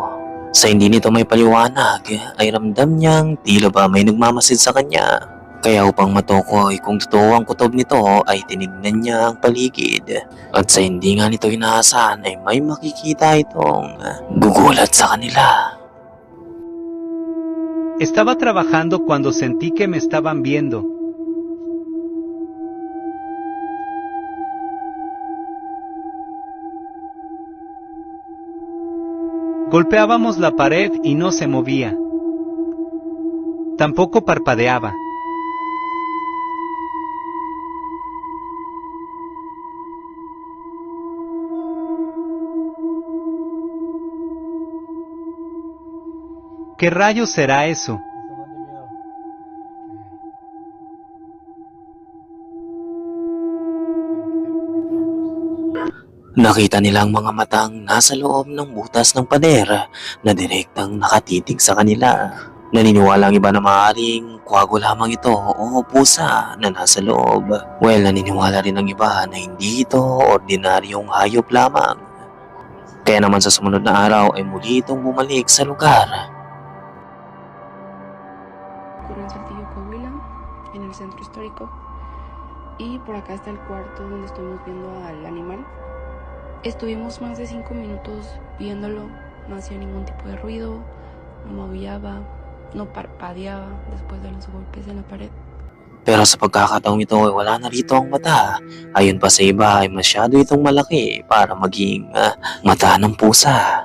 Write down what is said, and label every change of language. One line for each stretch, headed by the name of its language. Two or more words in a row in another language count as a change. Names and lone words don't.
Filipino: Sa hindi nito may paliwanag ay ramdam niyang tila ba may nagmamasid sa kanya. Kaya upang matukoy kung totoo ang kutob nito ay tinignan niya ang paligid. At sa hindi nga nito inaasahan ay may makikita itong gugulat sa kanila.
Spanish: Estaba trabajando cuando sentí que me estaban viendo. Golpeábamos la pared y no se movía. Tampoco parpadeaba. ¿Qué rayos será eso?
Filipino: Nakita nilang mga matang nasa loob ng butas ng pader na direktang nakatitig sa kanila. Naniniwala ang iba na maaaring kwago lamang ito o pusa na nasa loob. Well, naniniwala rin ang iba na hindi ito ordinaryong hayop lamang. Kaya naman sa sumunod na araw ay muli itong bumalik sa lugar.
Spanish: Ocurrió en Saltillo, Coahuila, en el centro histórico. Y por acá está el cuarto donde estuvimos viendo al animal. Estuvimos más de 5 minutos viéndolo, no hacía ningún tipo de ruido, no maullaba, no parpadeaba después de los golpes en la pared.
Filipino: Pero sa pagkakataong ito ay wala na rito ang mata. Ayon pa sa iba ay masyado itong malaki para maging mata ng pusa.